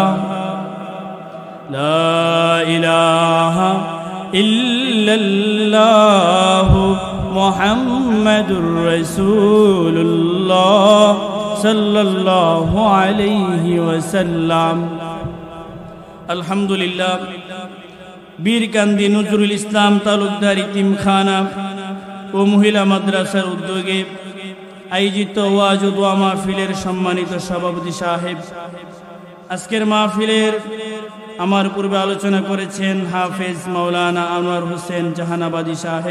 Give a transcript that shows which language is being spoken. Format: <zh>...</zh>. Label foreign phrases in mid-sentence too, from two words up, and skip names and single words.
<ar>لا الہ الا اللہ محمد رسول اللہ صلی اللہ علیہ وسلم الحمدللہ</ar> <bn>বীরকান্দি নজরুল ইসলাম তালুকদার ইতিমখানা ও মহিলা মাদ্রাসার উদ্যোগে আয়োজিত ওয়াজ ও দোয়া মাহফিলের সম্মানিত সভাপতি সাহেব, আজকের মাহফিলের আমার পূর্বে আলোচনা করেছেন হাফেজ মাওলানা আনোয়ার হোসেন জাহানাবাদী সাহেব।</bn>